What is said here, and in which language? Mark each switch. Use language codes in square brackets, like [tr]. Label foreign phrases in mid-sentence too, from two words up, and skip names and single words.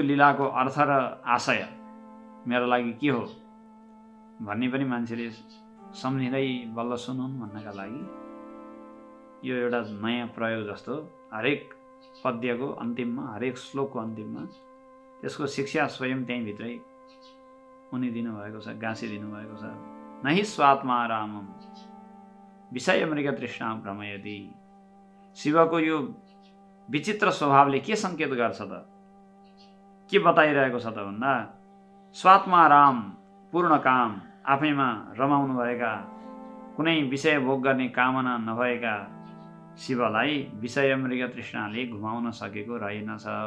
[ne] लीलाको अर्थ र आशय मेरो लागि के हो भन्ने पनि मान्छेले सम्झिँदै बल्ल सुनुन् भन्नका लागि यो एउटा नयाँ प्रयोग जस्तो हरेक पद्यको अन्तिममा, हरेक श्लोकको अन्तिममा त्यसको शिक्षा स्वयं त्यही भित्रै उनिदिनु भएको छ, गाँसिदिनु भएको छ। [sa] नहि स्वात्मा रामम विषयमृगतृष्णा भ्रमयति। [ne] शिवको यो विचित्र स्वभावले के संकेत गर्छ त, के बताइरहेको छ त भन्दा स्वात्मा राम, पूर्ण काम, आफैमा रमाउनु भएका, कुनै विषय भोग गर्ने कामना नभएका शिवलाई विषयमृगतृष्णाले घुमाउन सकेको रहेनछ।